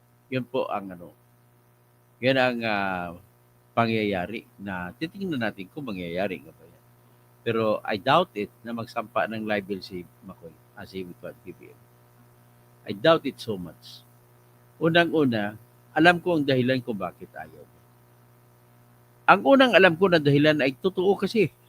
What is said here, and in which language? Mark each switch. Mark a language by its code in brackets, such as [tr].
[tl] Yun po ang yan ang pangyayari na titingnan natin kung mangyayari nga ba yan. Pero [en] I doubt it [tl] na magsampa ng libel si McCoy [en] as with what [tl] BBM. [en] I doubt it so much. [tl] Unang-una, alam ko ang dahilan kung bakit ayaw. Ang unang alam ko na dahilan ay totoo kasi.